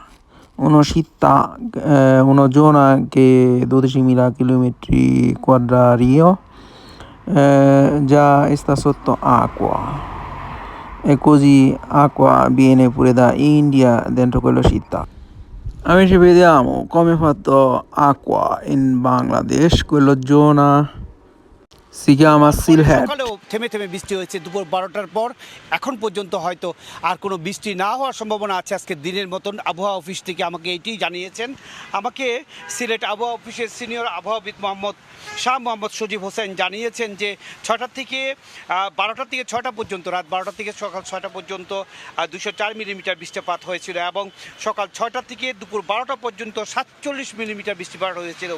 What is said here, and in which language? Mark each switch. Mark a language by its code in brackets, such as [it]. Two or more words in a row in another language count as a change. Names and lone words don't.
[it] Una zona che è 12.000 km quadrati, già sta sotto acqua e così acqua viene pure da India dentro quella città. Amici, vediamo come è fatto acqua in Bangladesh. Quella zona si chiama [bn] ফলে [it] Sylhet. [bn] সকালেও থেমে থেমে বৃষ্টি হয়েছে দুপুর 12টার পর। এখন পর্যন্ত হয়তো আর কোনো বৃষ্টি না হওয়ার সম্ভাবনা আছে আজকে দিনের মতন। আবহাওয়া অফিস থেকে আমাকে এইটি জানিয়েছেন। আমাকে সিলেট আবহাওয়া অফিসের সিনিয়র আবহাওয়াবিদ শাহ মোহাম্মদ সজীব হোসেন জানিয়েছেন যে 6টা থেকে 12টা থেকে 6টা পর্যন্ত, রাত 12টা থেকে সকাল 6টা পর্যন্ত 204 মিলিমিটার বৃষ্টিপাত হয়েছিল এবং সকাল 6টা থেকে দুপুর 12টা পর্যন্ত 47 মিলিমিটার বৃষ্টিপাত হয়েছিল।